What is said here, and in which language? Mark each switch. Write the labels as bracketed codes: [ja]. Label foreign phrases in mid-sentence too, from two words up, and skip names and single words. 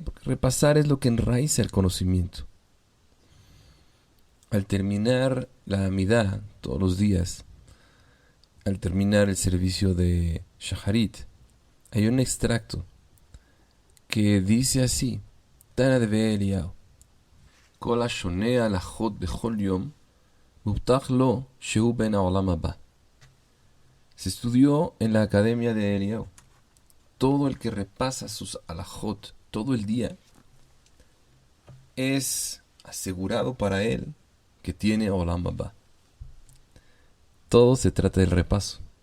[es] Porque repasar es lo que enraiza el conocimiento. Al terminar la Amidá todos los días, al terminar el servicio de Shaharit, hay un extracto que dice así: [he] תנא דבי אליהו, כל השונה הלכות בכל יום, מובטח לו שהוא בן העולם הבא. [es] Se estudió en la academia de Eliyahu. Todo el que repasa sus halachot todo el día es asegurado para él que tiene [he] עולם הבא. [es] Todo se trata del repaso.